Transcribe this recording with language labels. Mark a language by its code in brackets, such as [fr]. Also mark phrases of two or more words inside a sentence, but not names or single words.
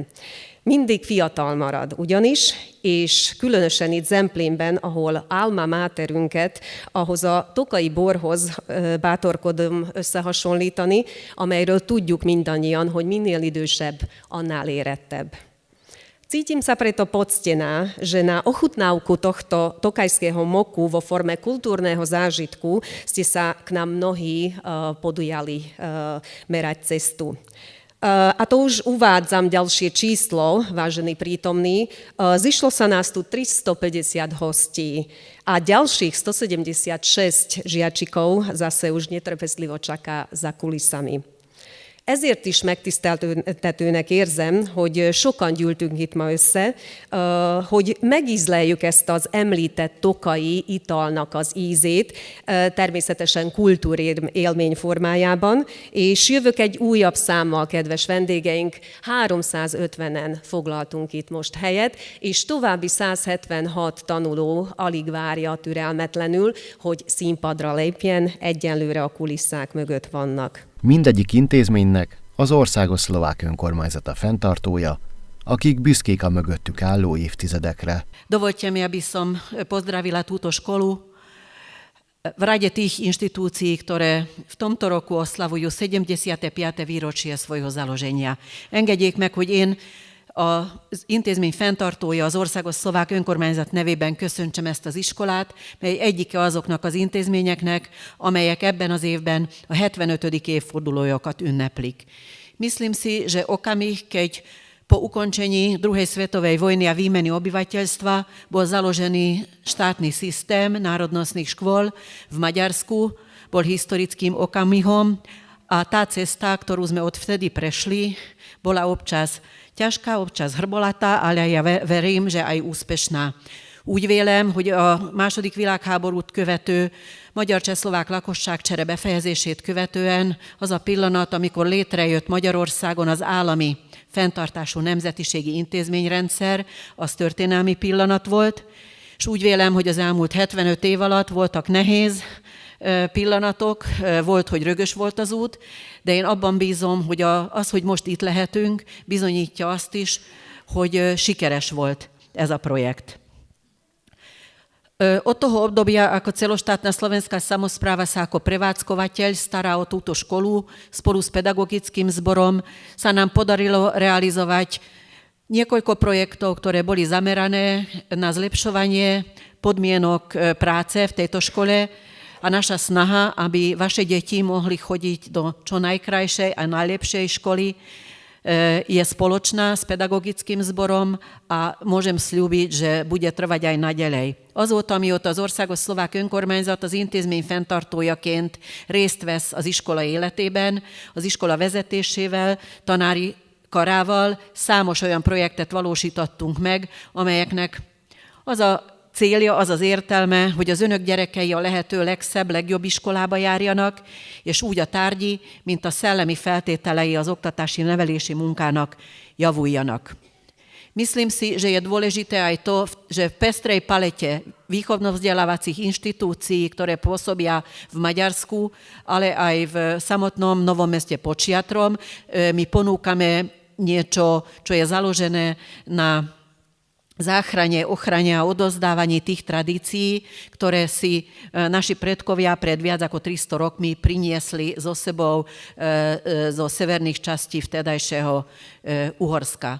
[hu] Mindig fiatal marad ugyanis, és különösen itt Zemplénben, ahol alma materünket ahhoz a tokai borhoz bátorkodom összehasonlítani, amelyről tudjuk mindannyian, hogy minél idősebb, annál érettebb. [sk] Cítim sa preto poctená, že na ochutnávku tohto tokajského moku vo forme kultúrneho zážitku ste sa k nám mnohí podujali merať cestu. A to už uvádzam ďalšie číslo, vážení prítomní. Zišlo sa nás tu 350 hostí a ďalších 176 žiačikov zase už netrpezlivo čaká za kulisami. [hu] Ezért is megtiszteltetőnek érzem, hogy sokan gyűltünk itt ma össze, hogy megízleljük ezt az említett tokai italnak az ízét, természetesen kultúrélmény formájában, és jövök egy újabb számmal, kedves vendégeink, 350-en foglaltunk itt most helyet, és további 176 tanuló alig várja türelmetlenül, hogy színpadra lépjen, egyenlőre a kulisszák mögött vannak. Mindegyik intézménynek az Országos Szlovák Önkormányzata fenntartója, akik büszkék a mögöttük álló évtizedekre. [sk] Dovoľte mi, aby som pozdravila túto školu v rade tých inštitúcií, ktoré v tomto roku oslavujú 75. výročie svojho založenia. [hu] Engedjék meg, hogy én az intézmény fenntartója, az Országos Szlovák Önkormányzat nevében köszöntsem ezt az iskolát, mely egyike azoknak az intézményeknek, amelyek ebben az évben a 75. évfordulójukat ünneplik. [sk] Myslím si, že okamih, keď po ukončení druhej svetovej vojny a výmeny obyvateľstva bol založený štátny systém národnostných škôl v Maďarsku, bol historickým okamihom a tá cesta, ktorú sme odvtedy prešli, bola občas ťažká, občas hrbolatá, ale ja verím, že aj úspešná. [hu] Úgy vélem, hogy a második világháborút követő magyar-csehszlovák lakosságcsere befejezését követően az a pillanat, amikor létrejött Magyarországon az állami fenntartású nemzetiségi intézményrendszer, az történelmi pillanat volt, és úgy vélem, hogy az elmúlt 75 év alatt voltak nehéz pillanatok, volt, hogy rögös volt az út, de én abban bízom, hogy az, hogy most itt lehetünk, bizonyítja azt is, hogy sikeres volt ez a projekt. [sk] Od toho obdobia, ako celoštátna slovenská samospráva sa ako prevádzkovateľ stará o túto školu, spolu s pedagogickým zborom sa nám podarilo realizovať Niekoľko projektov, ktoré boli zamerané na zlepšovanie podmienok práce v tejto škole a naša snaha, aby vaše deti mohli chodiť do čo najkrajšej a najlepšej školy, je spoločná s pedagogickým zborom a môžem sľúbiť, že bude trvať aj naďalej. [hu] Azóta, mióta az Országos Szlovák Önkormányzat az intézmény fenntartójaként részt vesz az iskola életében, az iskola vezetésével, tanári karával számos olyan projektet valósítottunk meg, amelyeknek az a célja, az az értelme, hogy az önök gyerekei a lehető legszebb, legjobb iskolába járjanak, és úgy a tárgyi, mint a szellemi feltételei az oktatási nevelési munkának javuljanak. [sk] Myslím si, že je dôležité aj to, že v pestrej palete výchovno-vzdelávacích inštitúcií, ktoré pôsobia v Maďarsku, ale aj v samotnom Novom Meste pod Šiatrom, my ponúkame niečo, čo je založené na záchrane, ochrane a odovzdávaní tých tradícií, ktoré si naši predkovia pred viac ako 300 rokmi priniesli so sebou zo severných častí vtedajšieho Uhorska.